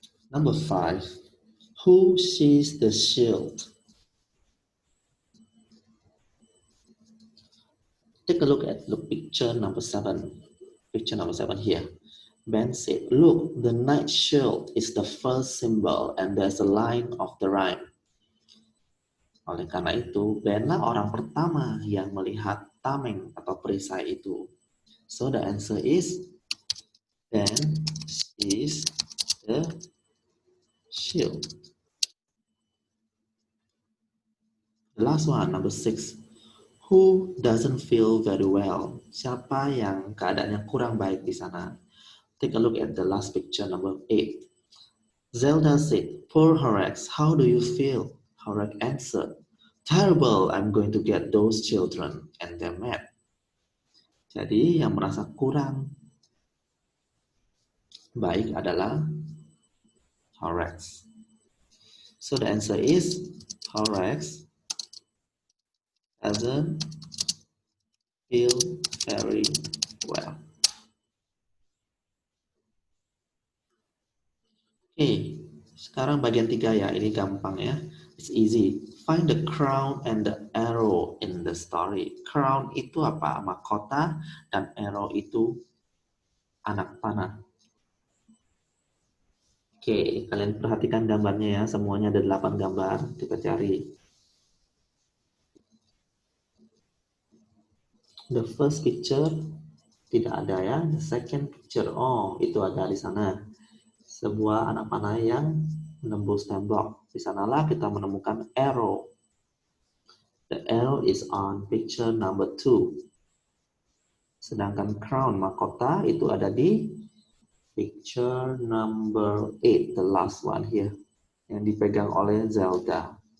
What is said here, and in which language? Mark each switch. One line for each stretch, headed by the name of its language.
English: Number 5. Who sees the shield? Take a look at the picture number 7. Picture number 7 here. Ben said, look, the knight shield is the first symbol and there's a line of the rhyme.
Indonesian: Oleh karena itu, Ben lah orang pertama yang melihat tameng atau perisai itu.
English: So the answer is Ben sees the shield. The last one, number 6. Who doesn't feel very well?
Indonesian: Siapa yang keadaannya kurang baik di sana?
English: Take a look at the last picture, number 8. Zelda said, poor Horax, how do you feel? Horax answered, terrible, I'm going to get those children and their map.
Indonesian: Jadi yang merasa kurang baik adalah Horax.
English: So the answer is Horax doesn't feel very well.
Indonesian: Oke, sekarang bagian 3 ya, ini gampang ya.
English: It's easy. Find the crown and the arrow in the story.
Indonesian: Crown itu apa? Mahkota, dan arrow itu anak panah. Oke, kalian perhatikan gambarnya ya. Semuanya ada 8 gambar. Kita cari.
English: The first picture
Indonesian: Tidak ada ya.
English: The second picture.
Indonesian: Oh, itu ada di sana. Sebuah anak panah yang menembus tembok. Di sanalah kita menemukan arrow.
English: The arrow is on picture number 2.
Indonesian: Sedangkan crown mahkota itu ada di
English: picture number 8, the last one here,
Indonesian: yang dipegang oleh Zelda.